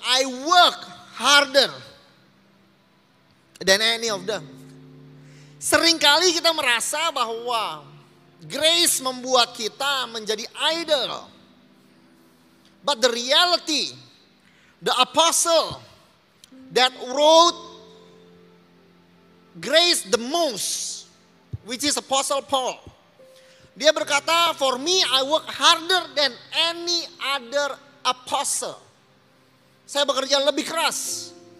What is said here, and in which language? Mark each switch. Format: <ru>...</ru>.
<en>I work harder than any of them.</en> <id>Seringkali kita merasa bahwa grace membuat kita menjadi idle.</id> <en>But the reality, the apostle that wrote grace the most, which is Apostle Paul.</en> <id>Dia berkata,</id> <en>for me I work harder than any other apostle.</en> <id>Saya bekerja lebih keras.</id>